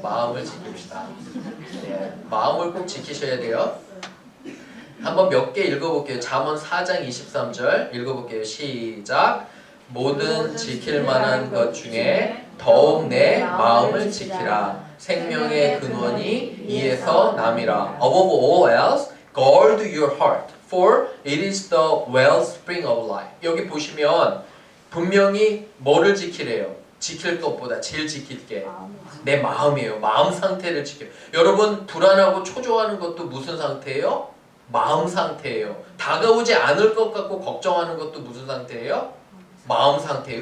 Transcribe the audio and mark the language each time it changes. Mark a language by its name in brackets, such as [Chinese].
[Korean] 마음을 지킵시다. 네, 마음을 꼭 지키셔야 돼요. 한번 몇 개 읽어볼게요. 잠언 4장 23절 읽어볼게요. 시작. 모든 지킬 만한 것 중에 더욱 내 마음을 지키라. 생명의 근원이 이에서 남이라. [English] Above all else, guard your heart, for it is the wellspring of life. [Korean] 여기 보시면 분명히 뭐를 지키래요? 지킬 것보다 제일 지킬 게 내 마음이에요. 마음 상태를 지켜. 여러분 불안하고 초조하는 것도 무슨 상태예요? 마음 상태예요. 다가오지 않을 것 같고 걱정하는 것도 무슨 상태예요? 마음 상태예요.